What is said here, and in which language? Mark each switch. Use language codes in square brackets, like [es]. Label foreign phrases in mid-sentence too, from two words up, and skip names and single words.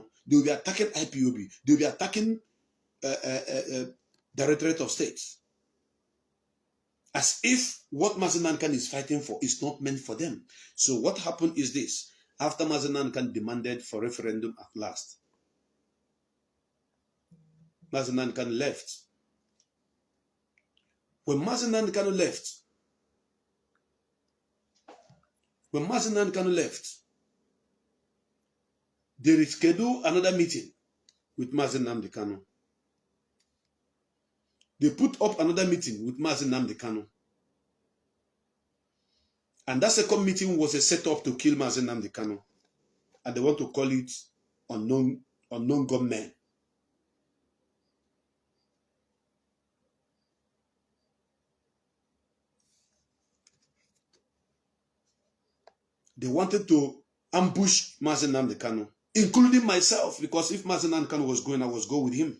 [en] They will be attacking IPOB. They will be attacking Directorate of State. As if what Mazi Nnamdi Kanu is fighting for is not meant for them. So what happened is this. After Mazi Nnamdi Kanu demanded for referendum at last, Mazi Nnamdi Kanu left. When Mazi Nnamdi Kanu left, they rescheduled another meeting with Mazi Nnamdi Kanu. They put up another meeting with Mazi Nnamdi Kanu. And that second meeting was a setup to kill Mazi Nnamdi Kanu. And they want to call it unknown gunmen. They wanted to ambush Mazi Nnamdi Kanu, including myself, because if Mazi Nnamdi Kanu was going, I was going with him.